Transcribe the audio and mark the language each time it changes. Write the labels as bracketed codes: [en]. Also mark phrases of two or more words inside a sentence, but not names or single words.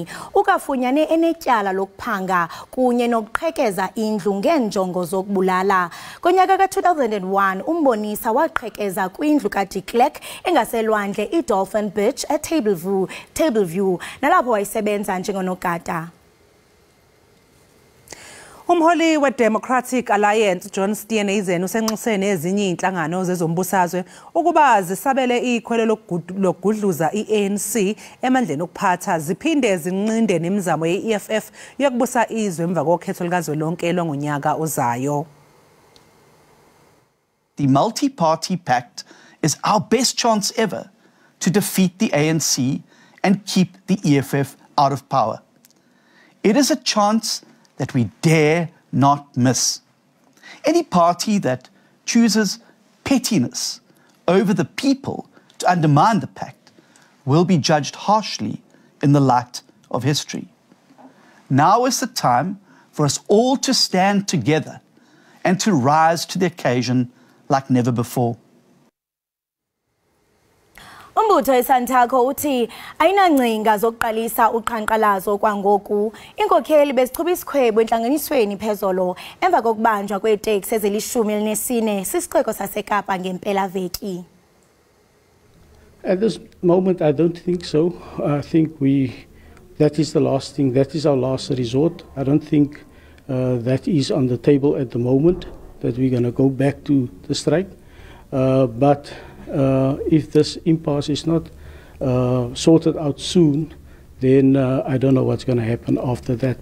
[xh] Ukafunyane enetyala lokuphanga kunye nokuqhekeza indlu ngeenjongo zokubulala. Ngonyaka ka-2001 uMboniswa waqhekeza kwindlu kaDe Klerk engaselwandle iDolphin Beach eTableview nalapho wayesebenza njengonogada. [zu] Umholi we-Democratic Alliance John Steenhuisen usenxusene ezinye inhlangano zezombusazwe ukuba zisabele ikhwelo lokugudluza i-ANC emandleni okuphatha ziphinde zinqinde nemizamo ye-EFF yokubusa izwe emva kokhetho likazwelonke longonyaka ozayo. [en] The multi-party pact is our best chance ever to defeat the ANC and keep the EFF out of power. It is a chance that we dare not miss. Any party that chooses pettiness over the people to undermine the pact will be judged harshly in the light of history. Now is the time for us all to stand together and to rise to the occasion like never before. [xh] Umbutho eSantaco uthi ayinangcinga zokuqalisa uqhankqalazo kwangoku. Inkokheli bezichube isikhwebo entlanganisweni phezolo emva kokubanjwa kweeteksi ezili-14 sisixeko saseKapa ngempelaveki. [en] At this moment, I don't think so. I think that is the last thing. That is our last resort. I don't think that is on the table at the moment, that we're going to go back to the strike. But if this impasse is not sorted out soon, then I don't know what's going to happen after that.